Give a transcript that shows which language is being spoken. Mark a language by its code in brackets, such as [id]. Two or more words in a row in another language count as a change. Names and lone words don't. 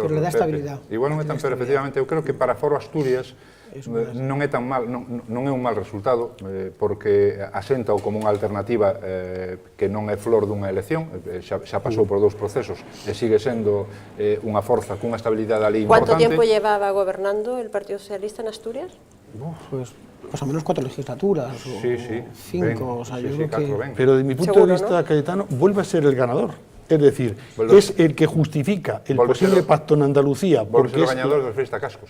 [gl] Pero le dá estabilidade. Igual non é tan peor, efectivamente. Eu creo que para Foro Asturias non é tan mal, non é un mal resultado, porque asenta como unha alternativa que non é flor dunha elección, xa pasou por 2 procesos e sigue sendo unha forza cunha estabilidade ali importante. [es] ¿Cuánto tiempo llevaba gobernando el Partido Socialista en Asturias? Pues o menos 4 legislaturas, o 5, o sea, yo creo que... Pero de mi punto de vista, Cayetano, vuelve a ser el ganador. Es decir, es el que justifica el posible pacto en Andalucía. [gl] Volve ser o gañador dos Frista Cascos.